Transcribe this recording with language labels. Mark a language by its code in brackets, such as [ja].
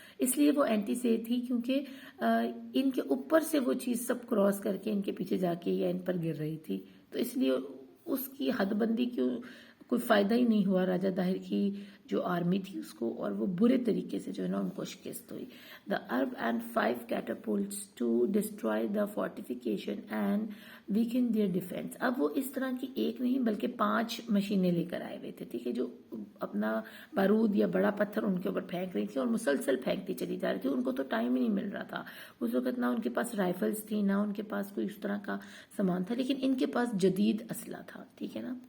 [ur] اس لیے وہ اینٹی سے تھی، کیونکہ ان کے اوپر سے وہ چیز سب کراس کر کے ان کے پیچھے جا کے یا ان پر گر رہی تھی. تو اس لیے اس کی حد بندی کیوں کوئی فائدہ ہی نہیں ہوا راجہ داہر کی جو آرمی تھی اس کو، اور وہ برے طریقے سے جو ہے نا ان کو شکست ہوئی. [en] The Arab and 5 catapults to destroy the fortification and weaken their defense. [ur] اب وہ اس طرح کی ایک نہیں بلکہ 5 مشینیں لے کر آئے ہوئے تھے، ٹھیک ہے، جو اپنا بارود یا بڑا پتھر ان کے اوپر پھینک رہی تھی اور مسلسل پھینکتی چلی جا رہی تھی. ان کو تو ٹائم ہی نہیں مل رہا تھا اس وقت، نہ ان کے پاس رائفلز تھی، نہ ان کے پاس کوئی اس طرح کا سامان تھا، لیکن ان کے پاس جدید اسلحہ تھا، ٹھیک ہے نا.